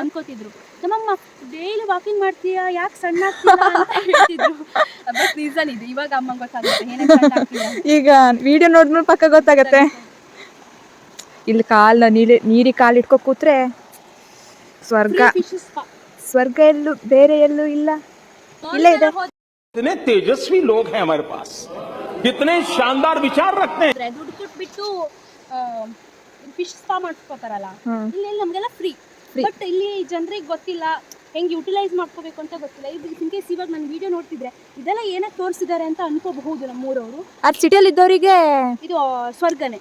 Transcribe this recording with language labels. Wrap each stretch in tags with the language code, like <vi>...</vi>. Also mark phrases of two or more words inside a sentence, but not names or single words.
<kn>ನಮ್ಮಮ್ಮ</kn> <en>daily walking</en> <kn>ಮಾಡ್ತೀಯಾ, ಯಾಕೆ ಸಣ್ಣ ಆಗ್ತೀಯಾ ಅಂತ ಹೇಳ್ತಿದ್ರು. ಬಟ್ ರೀಸನ್ ಇದೆ, ಇವಾಗ ಅಮ್ಮಂಗೆ ಗೊತ್ತಾಗುತ್ತೆ ಏನೇ ಸಣ್ಣ ಆಗ್ತೀಯಾ. ಈಗ ವಿಡಿಯೋ ನೋಡಿದ್ಮೇಲೆ ಪಕ್ಕ ಗೊತ್ತಾಗತ್ತೆ. ಇಲ್ಲಿ ನೀರಿಗೆ ಕಾಲು ಇಟ್ಕೊ ಕೂತ್ರೆ ಸ್ವರ್ಗ ಎಲ್ಲೂ ಬೇರೆ ಎಲ್ಲೂ ಇಲ್ಲ. ಇಲ್ಲೇ ಇದೆ.</kn> <hi>कितने तेजस्वी लोग हैं हमारे पास, कितने शानदार विचार रखते हैं.</hi> <kn>ದುಡ್ಡು ಕೊಟ್ಬಿಟ್ಟು</kn> <en>fish spa</en> <kn>ಮಾಡಿಸ್ಕೋತಾರಲ್ಲ, ಇಲ್ಲಿ ನಮಗೆಲ್ಲ ಫ್ರೀ. ಬಟ್ ಇಲ್ಲಿ ಜನರಿಗೆ ಗೊತ್ತಿಲ್ಲ ಹೆಂಗೆ ಯುಟಿಲೈಸ್ ಮಾಡ್ಕೋಬೇಕು ಅಂತ ಗೊತ್ತಿಲ್ಲ.</kn> <en>in case</en> <kn>ಇವಾಗ ನಾನು ವಿಡಿಯೋ ನೋಡ್ತಿದ್ರೆ ಇದೆಲ್ಲ ಏನಕ್ಕೆ ತೋರಿಸಿದ್ದಾರೆ ಅಂತ ಅನ್ಕೋಬಹುದು ನಮ್ಮೂರವರು. ಆ ಸಿಟಿಯಲ್ಲಿ ಇದ್ದವರಿಗೆ ಇದು ಸ್ವರ್ಗನೇ</kn>